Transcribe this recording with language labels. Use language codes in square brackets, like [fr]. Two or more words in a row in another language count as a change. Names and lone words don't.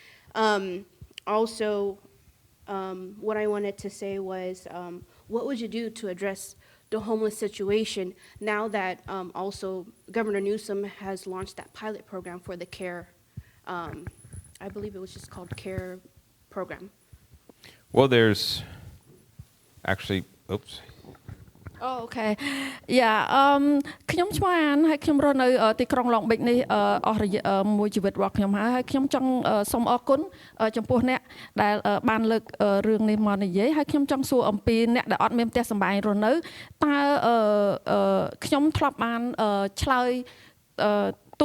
[en] Also, what I wanted to say was, what would you do to address the homeless situation now that also Governor Newsom has launched that pilot program for the CARE, I believe it was just called CARE program. Well, there's actually, oops. Oh, okay. Yeah. [km] ខ្ញុំឆ្លងអានហើយខ្ញុំរស់នៅទីក្រុង Long Beach នេះអស់រយៈមួយជីវិតរបស់ខ្ញុំហើយខ្ញុំចង់សូមអរគុណចំពោះអ្នកដែលបានលើករឿងនេះមកនិយាយហើយខ្ញុំចង់សួរអំពីអ្នកដែលអត់មានផ្ទះសម្បែងរស់នៅតើខ្ញុំធ្លាប់បានឆ្លើយទូ